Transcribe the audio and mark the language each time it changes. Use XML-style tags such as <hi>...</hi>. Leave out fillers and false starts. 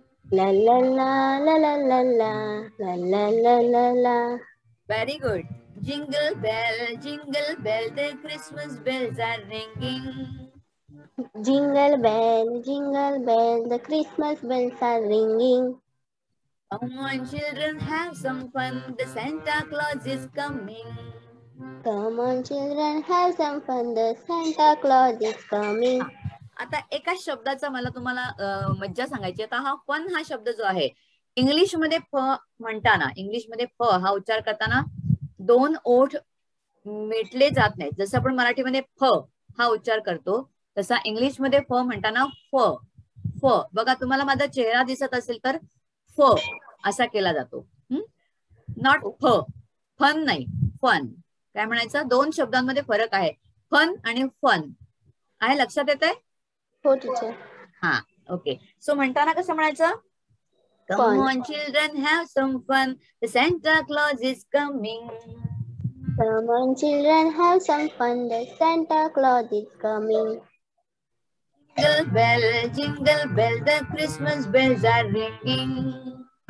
<en>La la la la la la la la la la la la. Very good. Jingle bell, the Christmas bells are ringing. Jingle bell, the Christmas bells are ringing. Come on, children, have some fun. The Santa Claus is coming. Come on, children, have some fun. The Santa Claus is coming.</en> <mr>आता एका शब्दाचा मला तुम्हाला मज्जा सांगायची. आता हा fun हा शब्द जो आहे, इंग्लिशमध्ये फ म्हणताना, इंग्लिशमध्ये फ हा उच्चार करताना दोन ओठ मिटले जात नाहीत. जसं आपण मराठीमध्ये फ हा उच्चार करतो, तसा इंग्लिशमध्ये फ म्हणताना फ फ बघा, तुम्हाला माझा चेहरा दिसत असेल तर फ असा केला जातो. नॉट फ, फन नाही, फन. काय म्हणायचं, दोन शब्दांमध्ये फरक आहे, फन आणि फन. आहे, लक्षात येत आहे? हो टीचर. हा, ओके. सो म्हणताना कसं म्हणायचं,</mr> <en>Come on, children, have some fun. The Santa Claus is coming. Come on, children, have some fun. The Santa Claus is coming. Jingle bell, the Christmas bells are ringing.</en>